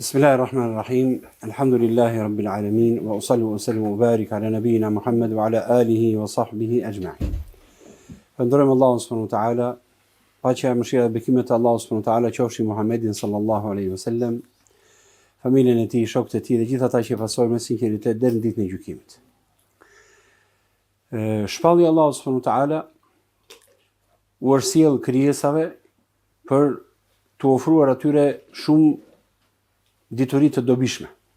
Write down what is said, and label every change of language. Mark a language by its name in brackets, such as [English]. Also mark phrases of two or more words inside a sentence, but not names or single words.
[Arabic] بسم الله الرحمن الرحيم. الحمد لله رب العالمين وأصلي وأسلم وأبارك على نبينا محمد وعلى آله وصحبه أجمعين. [Albanian] Falënderojmë Allahun [Arabic] سبحانه وتعالى, [Albanian] paqja e mëshira dhe bekimet e Allahut [Arabic] سبحانه وتعالى [Albanian] qofshin Muhammedin [Arabic] صلى الله عليه وسلم, [Albanian] familjen e tij, shokët e tij dhe gjithë ata që pasojnë me sinqeritet deri në ditën e gjykimit. Shpallja e Allahut [Arabic] سبحانه وتعالى [Albanian] u sjell krijesave për të ofruar atyre shumë diturit të dobishme.